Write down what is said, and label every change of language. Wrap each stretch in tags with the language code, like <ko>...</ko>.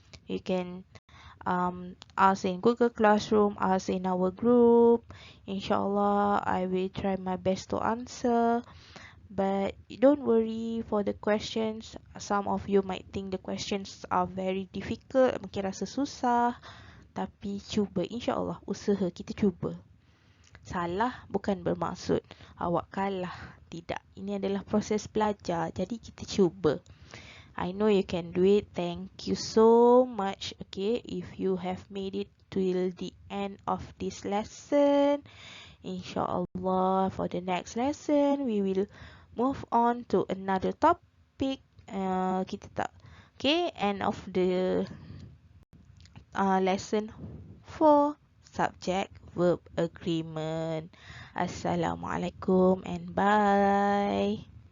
<en>You can ask in Google Classroom, ask in our group. Inshallah, I will try my best to answer. But don't worry for the questions. Some of you might think the questions are very difficult,</en> <ms>mungkin rasa susah. Tapi cuba, insyaAllah, usaha kita cuba. Salah bukan bermaksud awak kalah. Tidak, ini adalah proses belajar. Jadi kita cuba.</ms> <en>I know you can do it. Thank you so much. Okay, if you have made it till the end of this lesson, insyaAllah for the next lesson we will move on to another topic.</en> <ms>Kita tak.</ms> <en>Okay, end of the lesson 4, subject verb agreement. Assalamualaikum and bye.</en>